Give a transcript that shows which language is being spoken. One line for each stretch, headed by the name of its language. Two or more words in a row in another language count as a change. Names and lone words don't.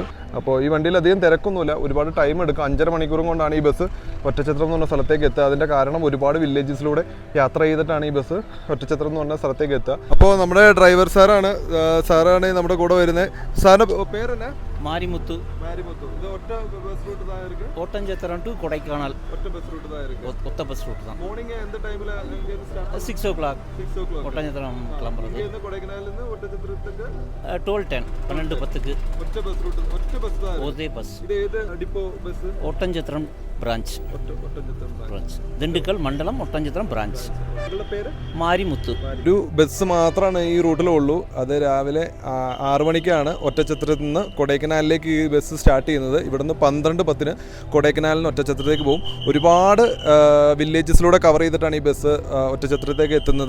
Malayalam: അപ്പോൾ ഈ വണ്ടിയിൽ അധികം തിരക്കൊന്നുമില്ല, ഒരുപാട് ടൈം എടുക്കും. 5.5 മണിക്കൂറും കൊണ്ടാണ് ഈ ബസ് ഒറ്റച്ചത്രം എന്ന് പറഞ്ഞ സ്ഥലത്തേക്ക് എത്തുക. അതിൻ്റെ കാരണം ഒരുപാട് വില്ലേജസിലൂടെ യാത്ര ചെയ്തിട്ടാണ് ഈ ബസ് ഒറ്റച്ചത്രം എന്ന് പറഞ്ഞ സ്ഥലത്തേക്ക് എത്തുക. അപ്പോൾ നമ്മുടെ ഡ്രൈവർ സാറാണ് നമ്മുടെ കൂടെ വരുന്നത്. സാറിൻ്റെ പേരെന്നാ? മാരിമുത്തു.
Tamil: இது ஒட்ட பஸ் ரூட் தான் இருக்கு. ஓட்டஞ்சத்திரம் டு கொடைக்கானல் ஒட்ட பஸ் ரூட் தான் இருக்கு. ஒத்த பஸ் ரூட் தான். மார்னிங் எந்த டைம்ல இங்க இருந்து ஸ்டார்ட்? 6 o'clock. 6 o'clock ஒட்டஞ்சத்திரம் கிளம்புறது. இங்க இருந்து கொடைக்கானல்ல இருந்து ஒட்டச்சத்திரத்துக்கு 12:10 12:10க்கு ஒட்ட பஸ் ரூட். ஒட்ட பஸ் தான். ஒரே பஸ். இது ஏது டிப்போ பஸ்? ஒட்டஞ்சத்திரம் branch.
Malayalam: ഒറ്റച്ചത്രം branch. ദിണ്ടുക്കൽ മണ്ഡലം ഒട്ടഞ്ചത്രം branch. നിങ്ങളുടെ പേര്? മാരിമുത്തു. ഒരു ബസ് മാത്രമാണ് ഈ റൂട്ടിലുള്ളൂ. അത് രാവിലെ 6 മണിക്കാണ് ഒറ്റച്ചത്രത്തിൽ നിന്ന് കൊടൈക്കനാലിലേക്ക് ഈ ബസ് സ്റ്റാർട്ട് ചെയ്യുന്നത്. ഇവിടുന്ന് 12:10 കൊടൈക്കനാലിന് ഒറ്റച്ചത്രത്തേക്ക് പോകും. ഒരുപാട് വില്ലേജസിലൂടെ കവർ ചെയ്തിട്ടാണ് ഈ ബസ് ഒറ്റച്ചത്രത്തേക്ക് എത്തുന്നത്.